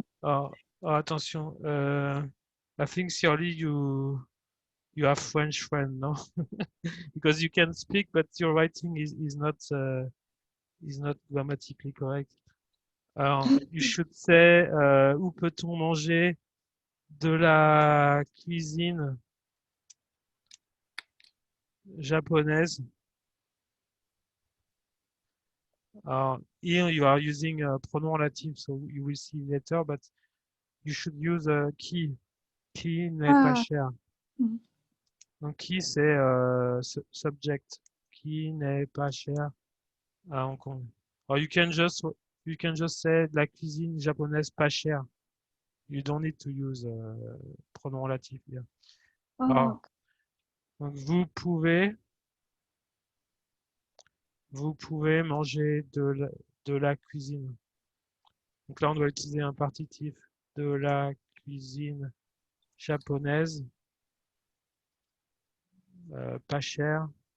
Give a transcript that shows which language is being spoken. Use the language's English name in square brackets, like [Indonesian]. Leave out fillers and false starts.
[French] Alors, attention, [English] I think Xiaoli, you have French friend, no? Because you can speak, but your writing is not grammatically correct. [French] Alors, [English] you should say, [French] où peut-on manger de la cuisine japonaise? [English] Alors, here you are using a pronom relative, so you will see later, but you should use qui. [French] Qui n'est pas cher. Donc, qui, c'est subject. Qui n'est pas cher à Hong Kong. [English] Or you can just say [French] la cuisine japonaise pas chère. [English] You don't need to use pronom relatif here. [French] Alors, donc vous pouvez manger de la cuisine. Donc là, on doit utiliser un partitif de la cuisine japonaise pas chère.